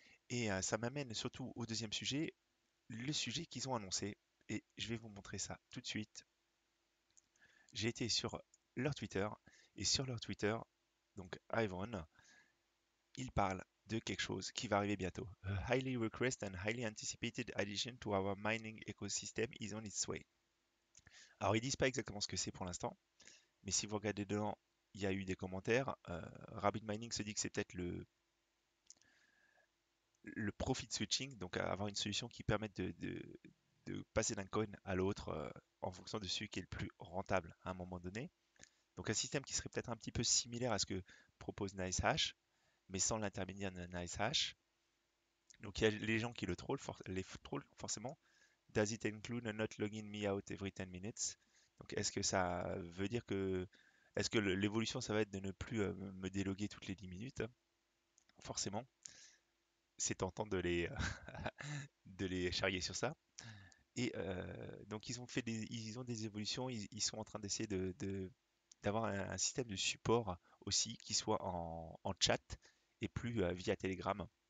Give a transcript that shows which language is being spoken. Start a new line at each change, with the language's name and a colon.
French: Et ça m'amène surtout au deuxième sujet, le sujet qu'ils ont annoncé. Et je vais vous montrer ça tout de suite. J'ai été sur leur Twitter et sur leur Twitter, donc Ivan, il parle de quelque chose qui va arriver bientôt.
English: A highly requested and highly anticipated addition to our mining ecosystem is on its way.
French: Alors ils disent pas exactement ce que c'est pour l'instant, mais si vous regardez dedans, il y a eu des commentaires. Rabbit Mining se dit que c'est peut-être le profit switching, donc avoir une solution qui permette de passer d'un coin à l'autre en fonction de celui qui est le plus rentable à un moment donné. Donc un système qui serait peut-être un petit peu similaire à ce que propose NiceHash, mais sans l'intermédiaire de NiceHash. Donc il y a les gens qui le trollent, trollent forcément.
English: Does it include a not logging me out every 10 minutes?
French: Donc est-ce que ça veut dire que est-ce que l'évolution ça va être de ne plus me déloguer toutes les 10 minutes? Forcément, c'est tentant de les charrier sur ça. Et donc ils ont des évolutions, ils sont en train d'essayer d'avoir un système de support aussi qui soit en chat et plus via Telegram.